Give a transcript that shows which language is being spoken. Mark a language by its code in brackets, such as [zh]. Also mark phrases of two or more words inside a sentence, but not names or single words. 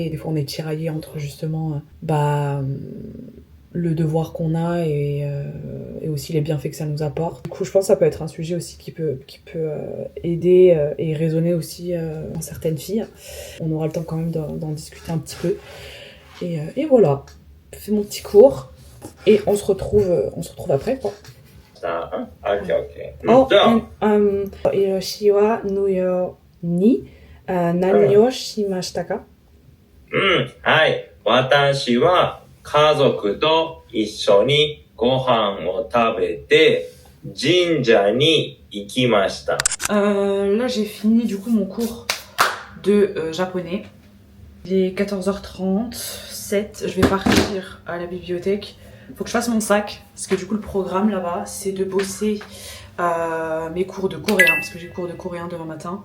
[fr] Et des fois, on est tiraillé entre justement le devoir qu'on a et aussi les bienfaits que ça nous apporte. Du coup, je pense que ça peut être un sujet aussi qui peut aider et résonner aussi dans certaines filles. On aura le temps quand même d'en discuter un petit peu. Et voilà, je fais mon petit cours et on se retrouve après, quoi. [ja] ヒロシはニューヨに何をしましたか? はい。私は家族と一緒にご飯を食べて神社に行きました。 [fr] Là, j'ai fini du coup mon cours de japonais. Il est 14h37. Je vais partir à la bibliothèque. Faut que je fasse mon sac parce que du coup le programme là-bas c'est de bosser mes cours de coréen parce que j'ai cours de coréen demain matin.